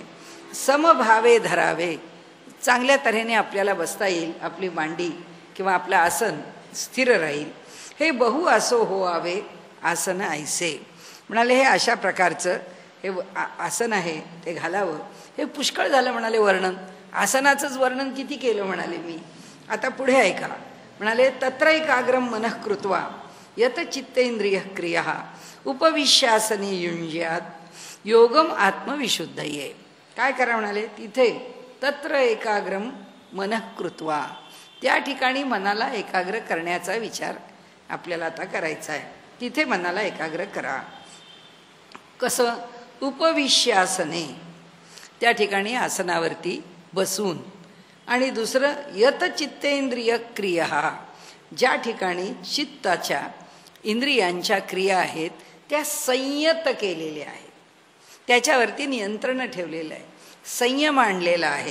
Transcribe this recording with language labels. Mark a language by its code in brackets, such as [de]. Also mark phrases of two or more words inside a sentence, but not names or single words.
[mr] समभावे धरावे, चांगल्या तऱ्हेने आपल्याला बसता येईल, आपली मांडी किंवा आपलं आसन स्थिर राहील. हे बहु असो होआवे आसन ऐसे, म्हणाले हे अशा प्रकारचं हे आसन आहे ते घालावं. हे पुष्कळ झालं म्हणाले वर्णन, आसनाचंच वर्णन किती केलं म्हणाले मी. आता पुढे ऐका, म्हणाले [sa] तत्रैकाग्रम मनः कृत्वा यत चित्तेंद्रिय क्रिया उपविश्यासने युंज्यात योगम आत्मविशुद्धये. [mr] काय करा म्हणाले तिथे, [sa] तत्र एकाग्रम मनः कृत्वा, [mr] त्या ठिकाणी मनाला एकाग्र करण्याचा विचार आपल्याला आता करायचा आहे. तिथे मनाला एकाग्र करा. कसं, उपविश्यासने, त्या ठिकाणी आसनावरती बसून. आणि दुसरं [sa] यत चित्तेंद्रिय क्रिया, [mr] ज्या ठिकाणी चित्ताच्या इंद्रियांच्या क्रिया आहेत त्या संयत केलेल्या आहेत, त्याच्यावरती नियंत्रण ठेवलेलं आहे, संयम आणलेला आहे.